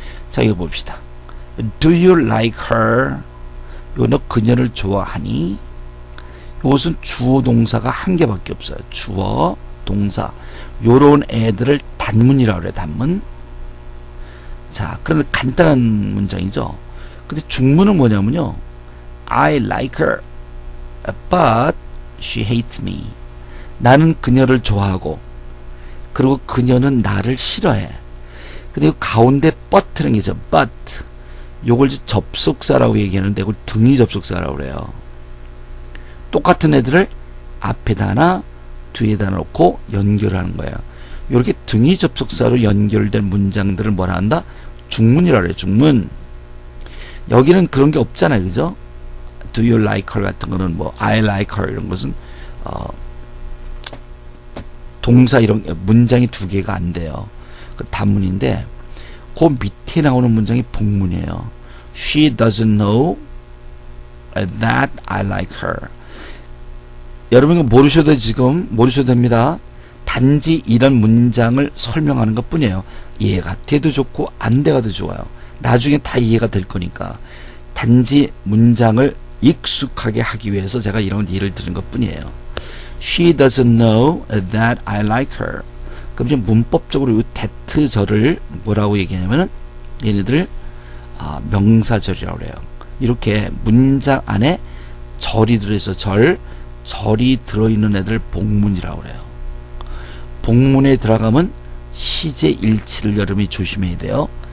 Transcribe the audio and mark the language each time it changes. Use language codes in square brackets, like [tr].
[ko] 자, 이거 봅시다. [en] Do you like her? [ko] 요 너 그녀를 좋아하니? 이것은 주어 동사가 1개밖에 없어요. 주어 동사. 요런 애들을 단문이라고 그래요. 단문. 자, 그런데 간단한 문장이죠. 근데 중문은 뭐냐면요, [en] I like her but she hates me. [ko] 나는 그녀를 좋아하고 그리고 그녀는 나를 싫어해. 그리고 가운데 but라는 게 있죠. [en] but. [ko] 요걸 접속사라고 얘기하는데 그걸 등위 접속사라고 그래요. 똑같은 애들을 앞에다 하나 뒤에다 놓고 연결하는 거예요. 이렇게 등위 접속사로 연결된 문장들을 뭐라 한다? 중문이라고 그래요. 중문. 여기는 그런 게 없잖아요. 그죠? [en] Do you like her [ko] 같은 거는 뭐 [en] I like her [ko] 이런 것은 동사 이런 문장이 2개가 안 돼요. 그 단문인데 그 밑에 나오는 문장이 복문이에요. [en] She doesn't know that I like her. [ko] 여러분 이거 모르셔도 지금 모르셔도 됩니다. 단지 이런 문장을 설명하는 것 뿐이에요. 이해가 돼도 좋고 안 돼가도 좋아요. 나중에 다 이해가 될 거니까. 단지 문장을 익숙하게 하기 위해서 제가 이런 예를 드린 것 뿐이에요. [en] She doesn't know that I like her. [ko] 그럼 이제 문법적으로 이 that절을 뭐라고 얘기하냐면은 얘네들 명사절이라고 그래요. 이렇게 문장 안에 절이 들어있어. 절이 들어있는 애들 복문이라고 그래요. 복문에 들어가면 시제 일치를 여러분이 조심해야 돼요.